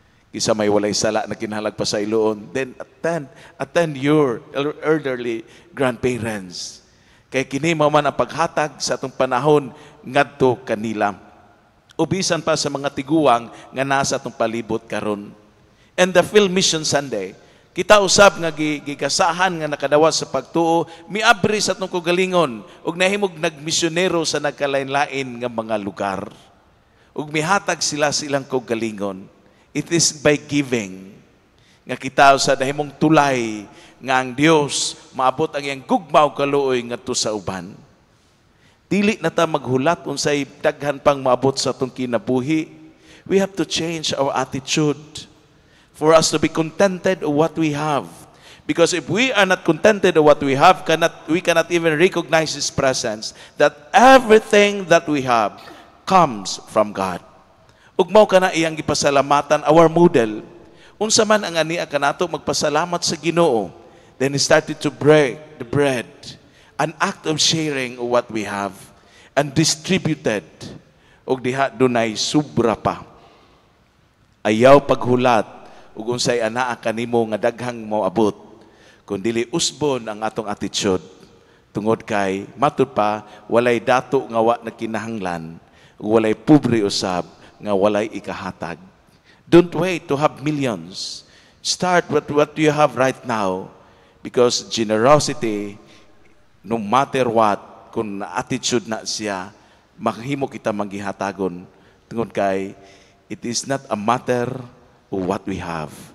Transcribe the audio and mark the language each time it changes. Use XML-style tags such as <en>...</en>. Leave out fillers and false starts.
<ceb>Kisa may walay sala na kinahanglan pasayloon,</ceb> <en>then attend your elderly grandparents.</en> <ceb>Kay kini mao man ang paghatag sa atong panahon ngadto kanila. Ubisan pa sa mga tiguwang nga nasa atong palibot karon.</ceb> <en>And the Field Mission Sunday,</en> <ceb>kita usab nga gigasahan nga nakadawas sa pagtuo, miabri sa atong kaugalingon ug nahimog nagmisyonero sa nagkalain-lain nga mga lugar. Ug mihatag sila silang kaugalingon.</ceb> <en>It is by giving</en> <ceb>nga kita sa nahimong tulay nga ang Dios maabot ang iyang gugmaw kaluoy ngadto sa uban. Dili na ta maghulat unsay daghan pang maabot sa atong kinabuhi.</ceb> <en>We have to change our attitude for us to be contented of what we have. Because if we are not contented of what we have, we cannot even recognize His presence. That everything that we have comes from God.</en> <ceb>Ug mao kana iyang gipasalamatan,</ceb> <en>our model.</en> <ceb>Unsa man ang ania kanato magpasalamat sa Ginoo.</ceb> <en>Then He started to break the bread, an act of sharing of what we have, and distributed.</en> <ceb>Ug diha dunay sobra pa. Ayaw paghulat ug unsay anaa kanimo nga daghang moabot kun dili usbon ang atong attitude tungod kay matud pa walay dato nga wa na kinahanglan ug walay pobre usab nga walay ikahatag.</ceb> <en>Don't wait to have millions. Start with what you have right now, because generosity, no matter what,</en> <ceb>kung attitude na siya, mahimo kita manggihatagon tungod kay</ceb> <en>it is not a matter of what we have.</en>